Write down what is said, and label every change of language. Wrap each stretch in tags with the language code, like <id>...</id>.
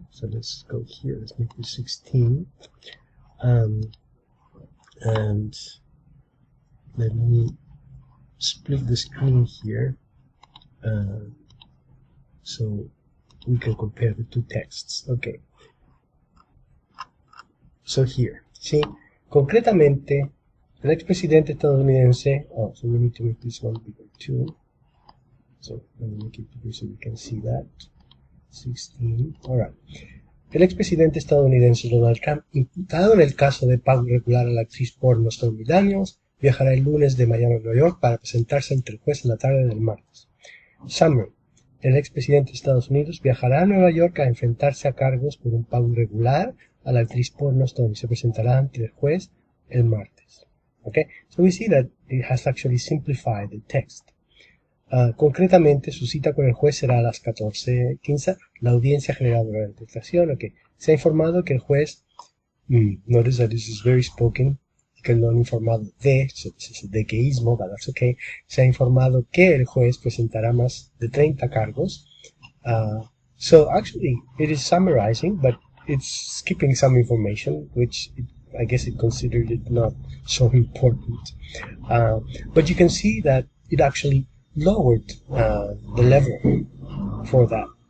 <en>So let's go here. Let's make this 16. And let me split the screen here so we can compare the two texts. Okay. So here, ¿sí?</en> <es>Concretamente, el expresidente estadounidense,</es> <en>so we need to make this one bigger too. So let me make it bigger so we can see that. 16, alright.</en> <es>El expresidente estadounidense Donald Trump, imputado en el caso de pago irregular a la actriz porno Stormy Daniels, viajará el lunes de Miami a Nueva York para presentarse ante el juez en la tarde del martes.</es> <en>Summary.</en> <es>El expresidente de Estados Unidos viajará a Nueva York a enfrentarse a cargos por un pago irregular a la actriz porno Stormy. Se presentará ante el juez el martes.</es> <en>Okay? So we see that it has actually simplified the text.</en> <es>Concretamente, su cita con el juez será a las 14:15. La audiencia general de la declaración. Okay. Se ha informado que el juez,</es> <en>notice that this is very spoken,</en> <es>que lo han informado de,</es> <en>so this is a dequeísmo, but that's okay.</en> <es>Se ha informado que el juez presentará más de 30 cargos.</es> <en>So actually, it is summarizing, but it's skipping some information, which I guess it considered it not so important. But you can see that it actually lowered the level for that.</en>